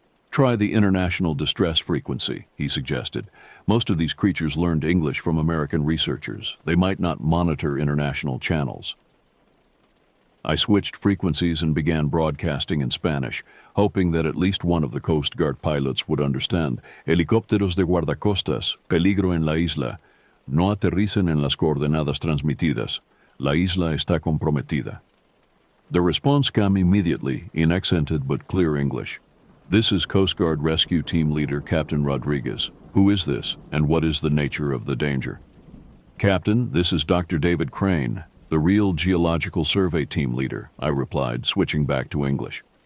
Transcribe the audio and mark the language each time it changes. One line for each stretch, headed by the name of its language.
English: "Try the international distress frequency," he suggested. "Most of these creatures learned English from American researchers. They might not monitor international channels." I switched frequencies and began broadcasting in Spanish, hoping that at least one of the Coast Guard pilots would understand.
Spanish: Helicópteros de guardacostas, peligro en la isla. No aterricen en las coordenadas transmitidas. La isla está comprometida.
English: The response came immediately in accented but clear English. This is Coast Guard Rescue Team Leader Captain Rodriguez. Who is this, and what is the nature of the danger? Captain, this is Dr. David Crane, the real Geological Survey Team Leader, I replied, switching back to English.